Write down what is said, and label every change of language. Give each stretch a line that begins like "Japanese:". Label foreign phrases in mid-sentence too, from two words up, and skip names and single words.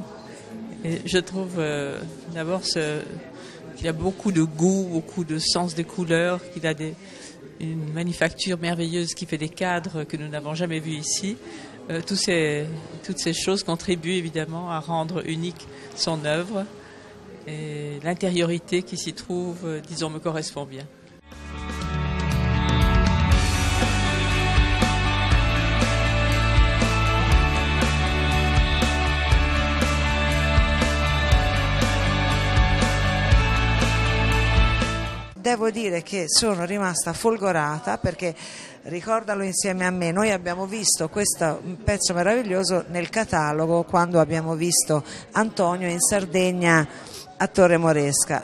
French: Et je trouve d'abord qu'il a beaucoup de goût, beaucoup de sens des couleurs, qu'il a une manufacture merveilleuse qui fait des cadres que nous n'avons jamais vus ici. Toutes ces choses contribuent évidemment à rendre unique son œuvre et l'intériorité qui s'y trouve, disons, me correspond bien.
Italian: Devo dire che sono rimasta folgorata perché, ricordalo insieme a me, noi abbiamo visto questo pezzo meraviglioso nel catalogo quando abbiamo visto Antonio in Sardegna a Torre Moresca.